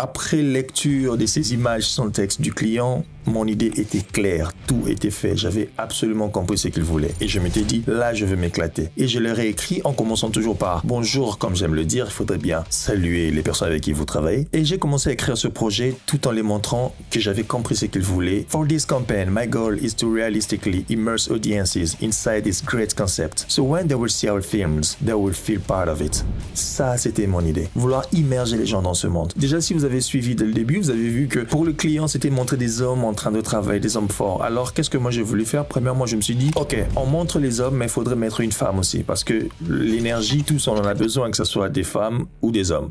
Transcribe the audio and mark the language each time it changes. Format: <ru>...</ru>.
<fr>Après lecture de ces images sans texte du client, mon idée était claire, tout était fait, j'avais absolument compris ce qu'il voulait et je m'étais dit là je vais m'éclater. Et je l'ai réécrit en commençant toujours par bonjour comme j'aime le dire, il faudrait bien saluer les personnes avec qui vous travaillez. Et j'ai commencé à écrire ce projet tout en les montrant que j'avais compris ce qu'il voulait.</fr> <en>For this campaign, my goal is to realistically immerse audiences inside this great concept. So when they will see our films, they will feel part of it.</en> <fr>Ça c'était mon idée. Vouloir immerger les gens dans ce monde. Déjà si vous avez suivi dès le début, vous avez vu que pour le client c'était de montrer des hommes en train de travailler, des hommes forts. Alors qu'est-ce que moi j'ai voulu faire? Premièrement je me suis dit ok, on montre les hommes mais il faudrait mettre une femme aussi parce que l'énergie, tous on en a besoin, que ce soit des femmes ou des hommes.</fr>